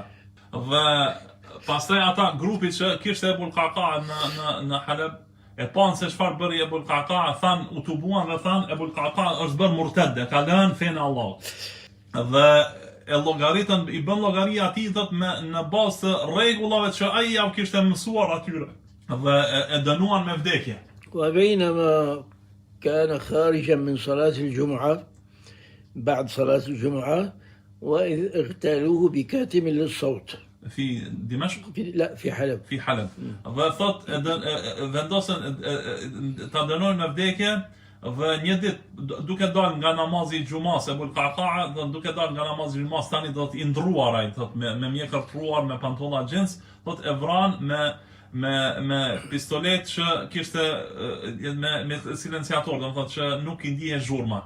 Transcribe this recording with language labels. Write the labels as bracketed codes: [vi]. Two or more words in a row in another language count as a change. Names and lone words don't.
[sq] Dhe pastaj ata grupi që kishte Ebul Qaqa në Haleb e panë se çfarë bëri Ebul Qaqa, than u tubuan dhe than Ebul Qaqa është bërë murted, ka lënë fenë Allahut. Dhe e llogaritën i bën llogaria atij thot në bazë të rregullave që ai ja kishte mësuar atyre. Dhe e dënuan me vdekje. [ar] وبينما كان خارجا من صلاة الجمعة بعد صلاة الجمعة وإذ اغتالوه بكاتم للصوت في دمشق؟ لا في حلب. في حلب. [sq] Dhe thot vendosën ta dënojnë me vdekje dhe një ditë duke dalë nga namazi i xumas Ebul Qaqa, duke dalë nga namazi i xumas tani do të ndruar ai thot me mjekër truar, me pantolla jeans, thot e vran me pistolet që kishte me silenciator, do të thotë që nuk i ndihe zhurma.